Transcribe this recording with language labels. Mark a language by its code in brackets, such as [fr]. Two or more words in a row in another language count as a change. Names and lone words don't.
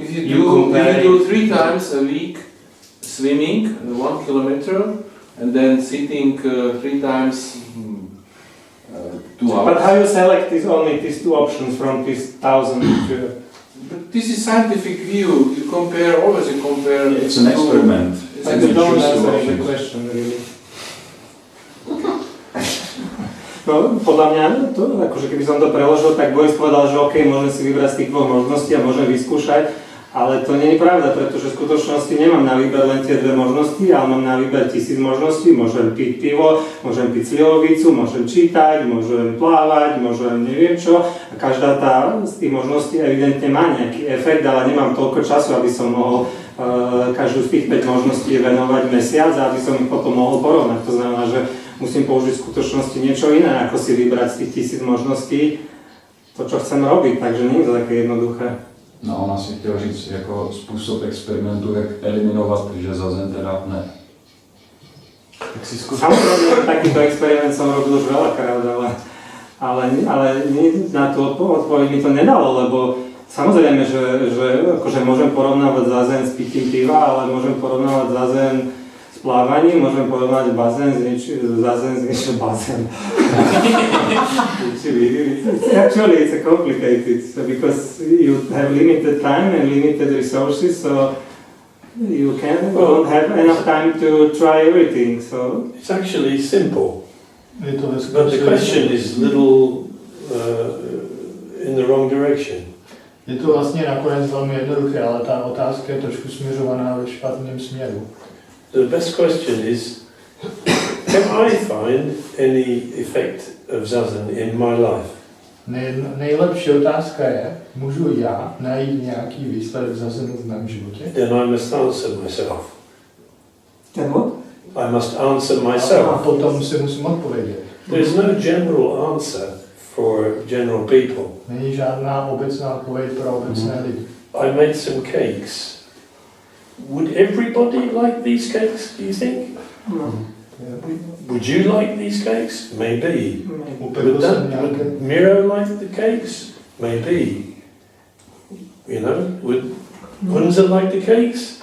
[en] If you do 3 times a week swimming 1 kilometer and then sitting 3 times 2 hours. But how you select only these 2 options from these 1,000? But this is scientific view. You always compare. It's an experiment. But you don't answer the question really. [sk] No, podľa mňa, akože keby som to preložil, tak Boris povedal, že OK, môžem si vybrať z tých 2 možností a môžem vyskúšať, ale to nie je pravda, pretože v skutočnosti nemám na výber len tie 2 možnosti, ale mám na výber 1000 možností, môžem piť pivo, môžem piť slivovicu, môžem čítať, môžem plávať, môžem neviem čo a každá tá z tých možností evidentne má nejaký efekt, ale nemám toľko času, aby som mohol každú z tých 5 možností venovať mesiac a aby som ich potom mohol porovnať. To znamená, že musím použiť v skutočnosti niečo iné, ako si vybrať z tých 1000 možností to, čo chcem robiť, takže nie je to také jednoduché. [cs] No, on asi chtěl říct jako způsob experimentu, jak eliminovat, že zazen teda ne. Tak si zkus. [sk] Samozrejme, takýto experiment som robil už veľakrát, ale na tú odpoveď mi to nedalo, lebo samozrejme, že akože môžem porovnávať zazen s pitím piva, ale môžem porovnávať zazen s plávaním, môžem porovnať zazen s niečím bazén. [en] Actually, it's complicated because you have limited time and limited resources, so you don't have enough time to try everything. So it's actually simple, but the question is little in the wrong direction. [cs] Je to vlastně nakonec velmi jednoduché, ale ta otázka je trošku směřovaná ve špatném směru. [en] The best question is, can I find any effect of zazen in my life? [cs] Nejlepší otázka je, můžu já najít nějaký výsledek zazenu v mém životě? [en] Then I must answer myself. Then what? I must answer myself. [cs] A potom si musím odpovědět. [en] There's no general answer for general people. [cs] Není žádná obecná odpověď pro obecné lidi. [en] I made some cakes. Would everybody like these cakes, do you think? No. Would you like these cakes? Maybe. Would Miro like the cakes? Maybe. You know, would Hunza like the cakes?